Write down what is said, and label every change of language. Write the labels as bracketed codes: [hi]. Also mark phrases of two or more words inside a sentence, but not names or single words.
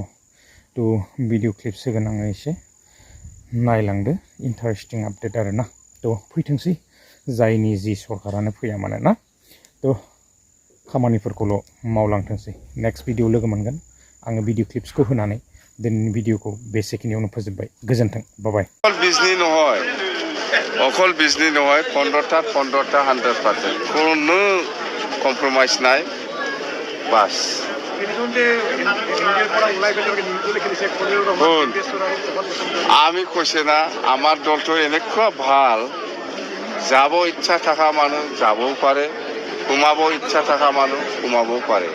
[brx] तो [en] video clips [brx] होगोन आङो, एसे नायलांदो, [en] interesting update [brx] आरोना। तो फैथोंसै जायनि जि सरकारानो फैया मानो ना, तो खामानिफोरखौल' मावलांथोंसै। [en] next video [brx] लोगो मोनगोन। आङो भिडिअ क्लिप्सखौ होनानै दिनैनि भिडिअखौ बेसेखिनियावनो फोजोबबाय। गोजोन्थों, बाय। [as] অকল বিজনী নহয়, 15টা 100% কোনো কম্প্রোমাইজ নাই। বাস আমি কৈছে না, আমার দলটো এনেকুৱা ভাল, যাব ইচ্ছা থাকা মানুহ যাবও পাৰে, সোমাব ইচ্ছা থাকা মানুহ সোমাবও পাৰে।